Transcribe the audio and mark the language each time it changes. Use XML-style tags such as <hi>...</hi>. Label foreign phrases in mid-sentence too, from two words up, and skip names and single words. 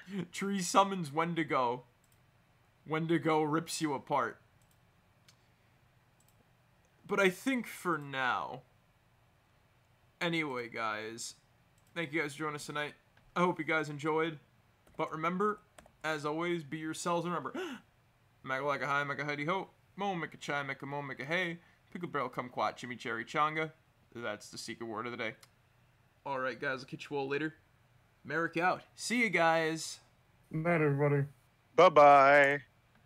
<en>Tree summons Wendigo. Wendigo rips you apart. But I think for now. Anyway, guys. Thank you guys for joining us tonight. I hope you guys enjoyed. But remember, as always, be yourselves. Remember, Maga like a high, make a hidey ho. Mo make a chai, make a mo, make a hey. Pickle barrel kumquat, chimichurri changa. That's the secret word of the day. Alright, guys, I'll catch you all later. Merrick out. See you guys. Night, everybody. Bye-bye.</en>